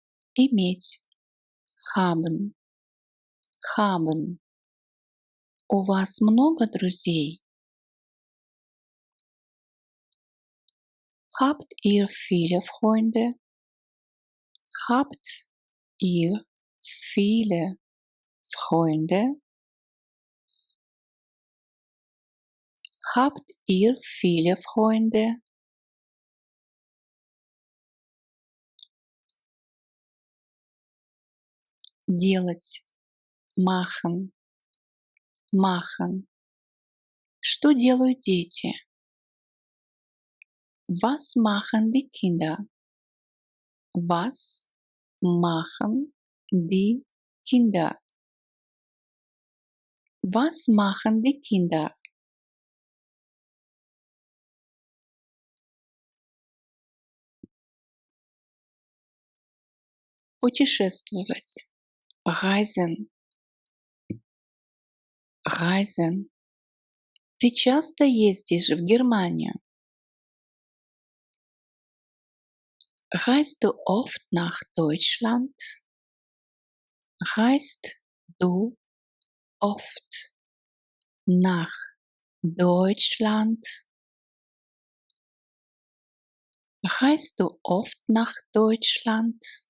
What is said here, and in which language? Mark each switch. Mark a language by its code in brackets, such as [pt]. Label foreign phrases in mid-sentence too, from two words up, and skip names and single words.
[de] иметь, haben, haben. [ru] У вас много друзей? [de] Habt ihr viele Freunde? Habt ihr viele Freunde? Habt ihr viele Freunde? Делать, machen, machen. [ru] Что делают дети? [de] Was machen die Kinder? Was machen die Kinder? Was machen die Kinder? [ru] Путешествовать. [de] Reisen. Reisen. [ru] Ты часто ездишь в Германию? [de] Reist du oft nach Deutschland? Reist du oft nach Deutschland? Reist du oft nach Deutschland?